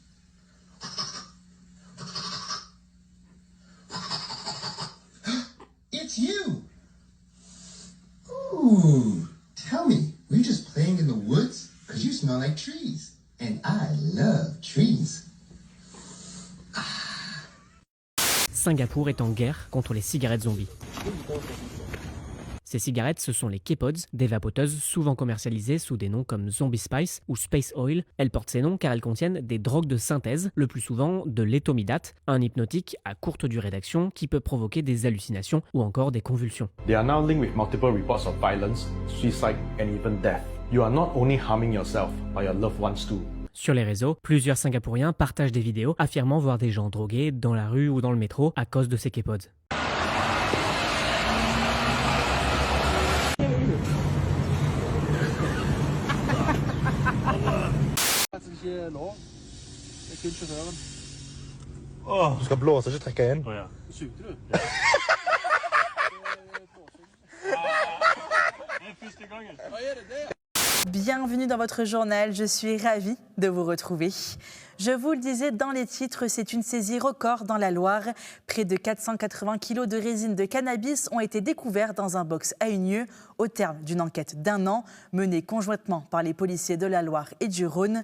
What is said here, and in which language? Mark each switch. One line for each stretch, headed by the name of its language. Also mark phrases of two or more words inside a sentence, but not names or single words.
English: It's you! Ooh, tell me, were you just playing in the woods? Because you smell like trees. And I love trees.
French: Singapour est en guerre contre les cigarettes zombies. Ces cigarettes, ce sont les K-Pods, des vapoteuses souvent commercialisées sous des noms comme Zombie Spice ou Space Oil. Elles portent ces noms car elles contiennent des drogues de synthèse, le plus souvent de l'éthomidate, un hypnotique à courte durée d'action qui peut provoquer des hallucinations ou encore des convulsions.
English: They are now linked with multiple reports of violence, suicide and even death. You are not only harming yourself, but your loved ones too.
French: Sur les réseaux, plusieurs Singapouriens partagent des vidéos affirmant voir des gens drogués dans la rue ou dans le métro à cause de ces K-Pods.
Norwegian: Du skal blåse, ikke trekke inn.
French: Bienvenue dans votre journal, je suis ravie de vous retrouver. Je vous le disais dans les titres, c'est une saisie record dans la Loire. Près de 480 kilos de résine de cannabis ont été découverts dans un box à Unieux au terme d'une enquête d'1 an menée conjointement par les policiers de la Loire et du Rhône.